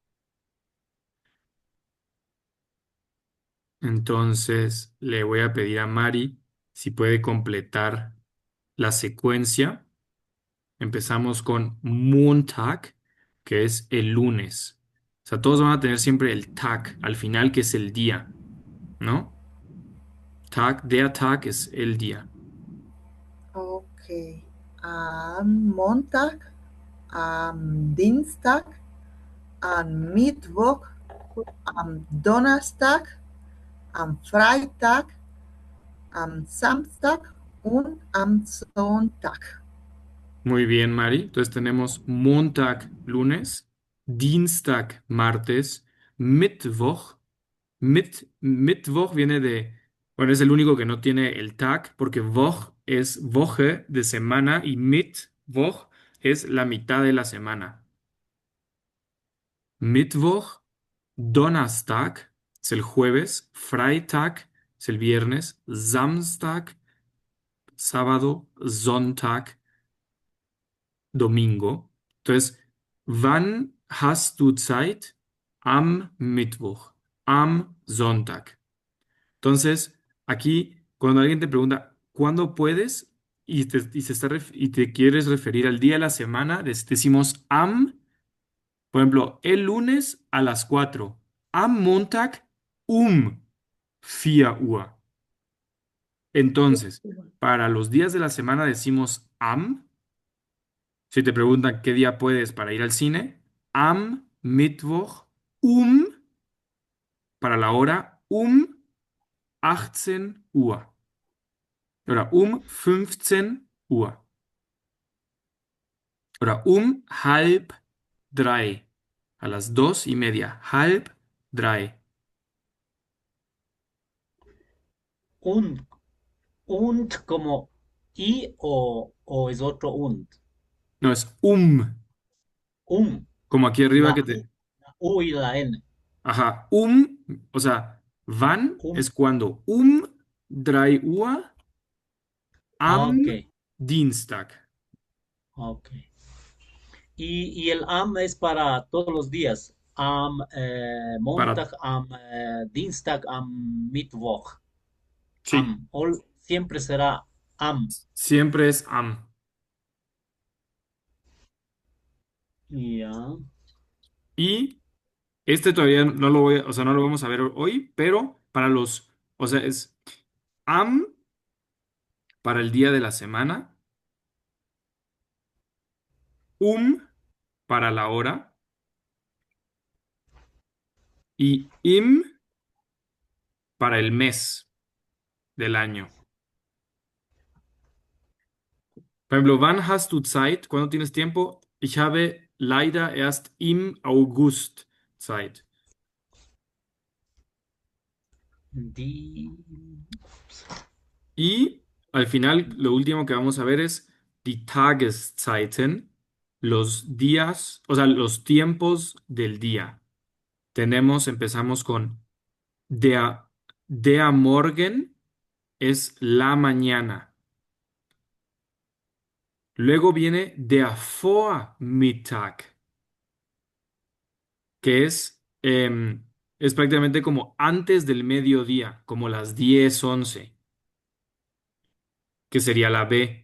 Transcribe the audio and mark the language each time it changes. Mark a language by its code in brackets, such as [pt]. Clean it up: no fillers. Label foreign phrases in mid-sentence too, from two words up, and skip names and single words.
[es] Entonces, le voy a pedir a Mari si puede completar la secuencia. Empezamos con Montag, que es el lunes. O sea, todos van a tener siempre el Tag al final, que es el día, ¿no? Tag, [de] der Tag [es] es el día. Okay. [de] Am Montag, am Dienstag, am Mittwoch, am Donnerstag, am Freitag, am Samstag und am Sonntag. [es] Muy bien, Mari. Entonces tenemos Montag, lunes, Dienstag, martes, Mittwoch. Mittwoch viene de, bueno, es el único que no tiene el tag, porque Woch es Woche de semana y Mittwoch es la mitad de la semana. Mittwoch, Donnerstag es el jueves, Freitag es el viernes, Samstag, sábado, Sonntag, domingo. Entonces, [de] wann hast du Zeit? Am Mittwoch, am Sonntag. [es] Entonces, aquí, cuando alguien te pregunta, ¿cuándo puedes? Y te quieres referir al día de la semana, decimos am, por ejemplo, el lunes a las 4, [de] am Montag 4 Uhr. [es] Entonces, para los días de la semana decimos am. Si te preguntan qué día puedes para ir al cine, [de] am Mittwoch [es] para la hora 18 Uhr. [de] Oder 15 Uhr. Oder halb drei. [es] A las 2:30. [de] Halb drei. [es] Und, und como y o es otro und. No, es Um, como aquí arriba la, que U- te... la U y la N. Ajá, o sea, wann Um. es cuando. 3 Uhr Ah, ok, [de] am Dienstag. [es] ok. Y el am es para todos los días. Am Para... [de] Montag, am Dienstag, am Mittwoch. [es] Sí, Siempre será am. siempre es am. Ya. Y este todavía no lo voy, o sea, no lo vamos a ver hoy, pero o sea, es am para el día de la semana, para la hora y para el mes del año. Por ejemplo, [de] wann hast du Zeit? [es] ¿Cuándo tienes tiempo? [de] Ich habe leider erst im August Zeit. [es] Di, Y al final, lo último que vamos a ver es [de] die Tageszeiten, [es] los días, o sea, los tiempos del día. Empezamos con [de] der, der Morgen [es] es la mañana. Luego viene [de] der Vormittag, [es] que es prácticamente como antes del mediodía, como las 10:11, que sería la B.